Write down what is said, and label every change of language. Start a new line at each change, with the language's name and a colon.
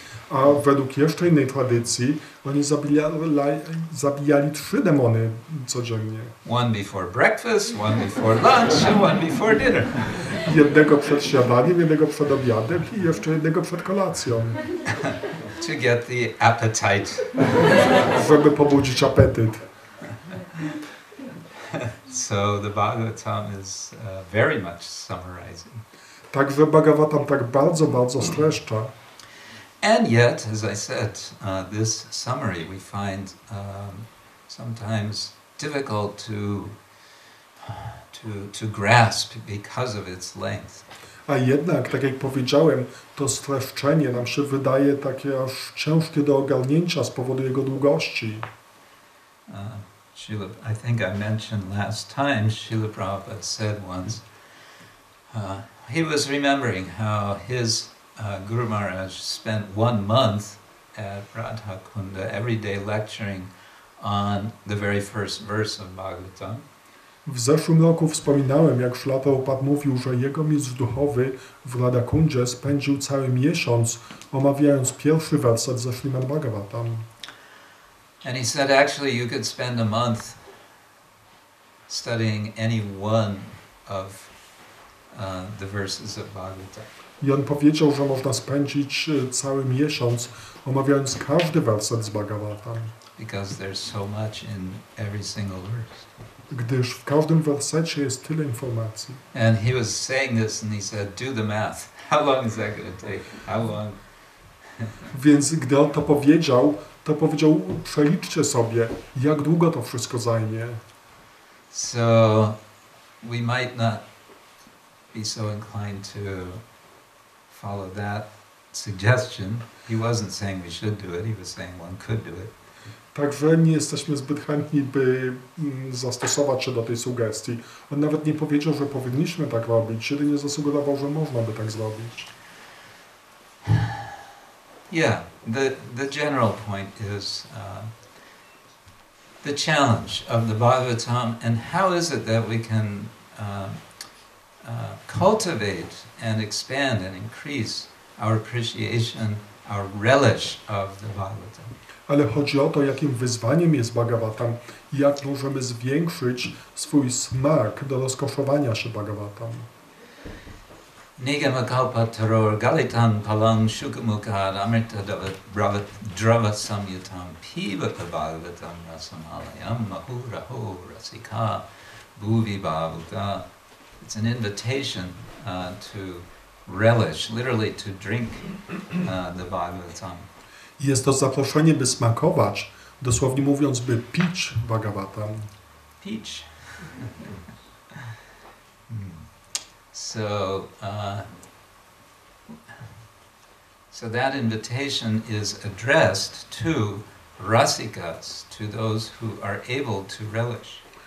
Polish: A według jeszcze innej tradycji oni zabijali 3 demony codziennie.
English: One before breakfast, one before lunch, and one before dinner.
Polish: Jednego przed śniadaniem, jednego przed obiadem i jeszcze jednego przed kolacją.
English: To get the appetite.
Polish: Żeby pobudzić apetyt.
English: So the Bhagavatam is very much summarizing.
Polish: Także Bhagavatam tak bardzo, bardzo streszcza.
English: And yet, as I said, this summary we find sometimes difficult to grasp because of its length.
Polish: A jednak, tak jak powiedziałem, to streszczenie nam się wydaje takie aż ciężkie do ogarnięcia z powodu jego długości.
English: I think I mentioned last time, Srila Prabhupada said once, he was remembering how his Guru Maharaj spent 1 month at Radha Kunda every day lecturing on the very first verse of Bhagavatam.
Polish: W zeszłym roku wspominałem, jak Srila Prabhupada mówił, że jego mistrz duchowy w Radhakundzie spędził cały miesiąc omawiając pierwszy werset ze Śrimad Bhagavatam.
English: And he said actually you could spend a month studying any one of the verses of Bhagavatam.
Polish: I on powiedział, że można spędzić cały miesiąc omawiając każdy werset z Bhagavatam.
English: Because there's so much in every single verse.
Polish: Gdyż w każdym wersecie jest tyle informacji.
English: And he was saying this and he said, do the math. How long is that going to take? How long?
Polish: Więc gdy on to powiedział, przeliczcie sobie, jak długo to wszystko zajmie.
English: So we might not be so inclined to follow that suggestion. He wasn't saying we should do it, he was saying one could do it.
Polish: Także nie jesteśmy zbyt chętni, by zastosować się do tej sugestii. On nawet nie powiedział, że powinniśmy tak robić, jedynie zasugerował, że można by tak zrobić.
English: Yeah, the general point is the challenge of the Bhagavatam, and how is it that we can cultivate and expand and increase our appreciation, our relish of the Bhagavatam.
Polish: Ale chodzi o to, jakim wyzwaniem jest Bhagavatam i jak możemy zwiększyć swój smak do rozkoszowania się Bhagavatam.
Sanskrit: Nigamakalpataror galitan palang shukamukad amrita drava samyutam pivata bhagavatam rasamalayam mahuraho rasika bhuvi bhavuta.
English: It's an invitation to relish, literally to drink the Bhagavatam.
Polish: Jest to zaproszenie, by smakować, dosłownie mówiąc, by pić Bhagavatam. Peach.
English: So that invitation is addressed to rasikas, to those who are able to relish.